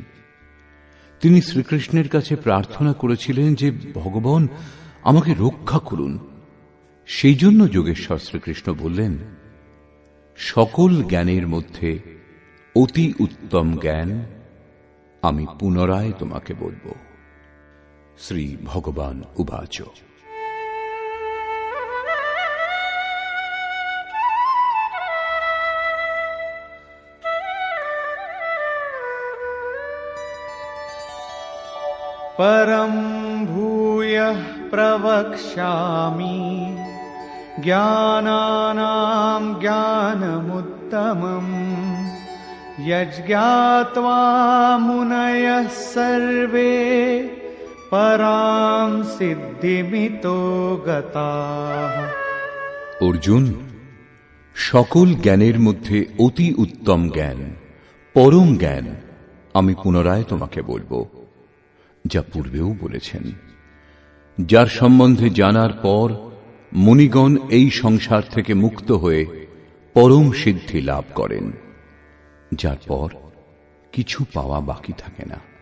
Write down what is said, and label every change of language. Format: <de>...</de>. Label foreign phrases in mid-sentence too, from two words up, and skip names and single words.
<bn>তিনি শ্রীকৃষ্ণের কাছে প্রার্থনা করেছিলেন যে, ভগবান আমাকে রক্ষা করুন। সেই জন্য যোগেশ্বর শ্রীকৃষ্ণ বললেন, সকল জ্ঞানের মধ্যে অতি উত্তম জ্ঞান আমি পুনরায় তোমাকে বলবো।</bn> <sa>শ্রী ভগবান উবাচ। परं भूयः प्रवक्ष्यामि ज्ञानानां ज्ञानमुत्तमम् यज्ञात्वा मुनयः सर्वे परां सिद्धिमितो गताः।</sa> <bn>অর্জুন, সকল জ্ঞানের মধ্যে অতি উত্তম জ্ঞান, পরম জ্ঞান আমি পুনরায় তোমাকে বলবো, যা পূর্বেও বলেছেন। যার সম্বন্ধে জানার পর মুনিগণ এই সংসার থেকে মুক্ত হয়ে পরম সিদ্ধি লাভ করেন, যার পর কিছু পাওয়া বাকি থাকে না।</bn>